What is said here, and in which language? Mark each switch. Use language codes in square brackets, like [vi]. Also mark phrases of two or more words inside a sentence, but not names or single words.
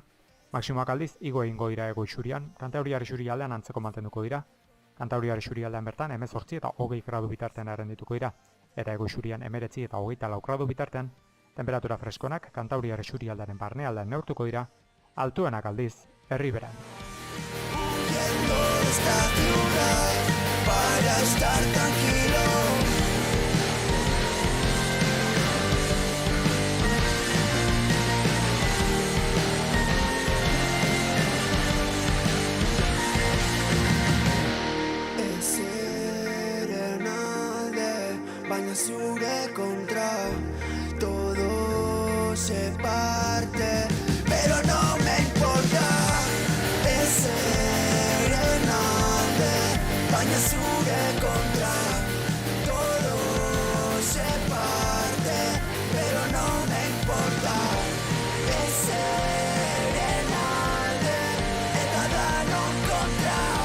[eu] Maximoak aldiz, igo egingo dira ego isurian, Kantauriar isurialdean antzeko mantenduko dira. Kantauriar isurialdean bertan, 18 eta 20 gradu bitartean errendituko dira. eta Hego-Isurian 19 eta 24 gradu bitartean, temperatura freskonak Kantauriar isurialdearen barnealdean neurtuko dira, altuenak aldiz, Herriberan. [es] Para estar tranquilo. [eu] Ezeren alde, baina zure kontra, [es] todo se parte, pero no me importa. [eu] Ezeren alde, baina zure kontra, [es] todo se parte, pero no me importa. [eu] Ezeren alde, eta danon kontra.